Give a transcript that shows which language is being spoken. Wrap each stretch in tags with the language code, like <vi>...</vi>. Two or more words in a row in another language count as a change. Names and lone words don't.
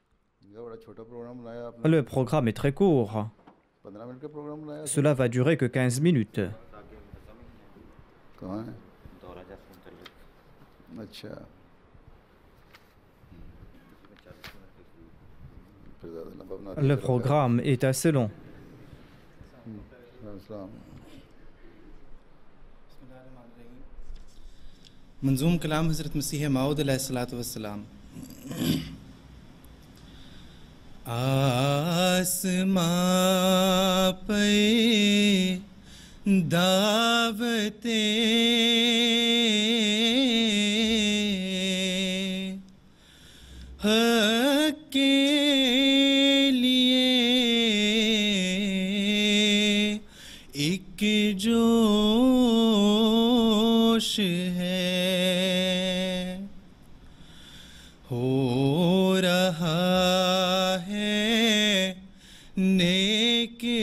<fr>Le programme est très court. Cela va durer que 15 minutes. Le programme est assez long.</fr> <ur>منظوم کلام حضرت مسیح موعود</ur> <ar>علیہ الصلوۃ والسلام.</ar> <ur>آسمان پہ दावतें حق کے لیے ایک جوش ہے، ہو رہا ہے نیک</ur>